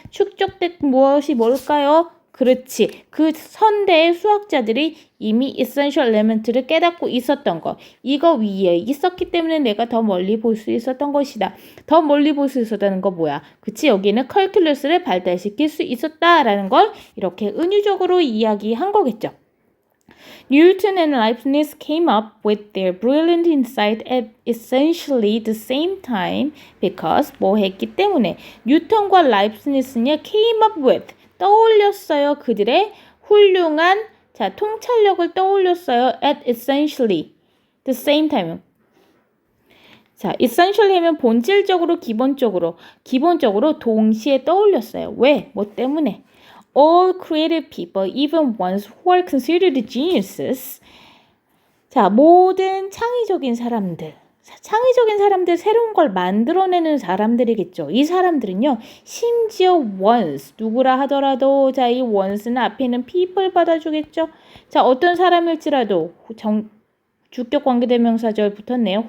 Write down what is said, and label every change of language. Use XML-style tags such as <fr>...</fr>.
<ko>축적된 무엇이 뭘까요? 그렇지. 그 선대의 수학자들이 이미</ko> <en>essential element</en> <ko>를 깨닫고 있었던 것. 이거 위에 있었기 때문에 내가 더 멀리 볼 수 있었던 것이다. 더 멀리 볼 수 있었다는 거 뭐야? 그치? 여기는 컬큘러스를 발달시킬 수 있었다라는 걸 이렇게 은유적으로 이야기한 거겠죠.</ko> <en>Newton and Leibniz came up with their brilliant insight at essentially the same time because</en> <ko>뭐 했기 때문에 뉴턴과 라이프니스는</ko> <en>came up with</en> <ko>떠올렸어요. 그들의 훌륭한 자 통찰력을 떠올렸어요.</ko> <en>At essentially the same time.</en> <ko>자, essentially 하면 본질적으로 기본적으로 동시에 떠올렸어요. 왜? 뭐 때문에?</ko> <en>All creative people, even ones who are considered geniuses.</en> <ko>자, 모든 창의적인 사람들, 새로운 걸 만들어내는 사람들이겠죠. 이 사람들은요, 심지어 ones, 누구라 하더라도, 자, 이 ones는 앞에는 people 받아주겠죠. 자, 어떤 사람일지라도, 주격 관계대명사절 붙었네요.</ko>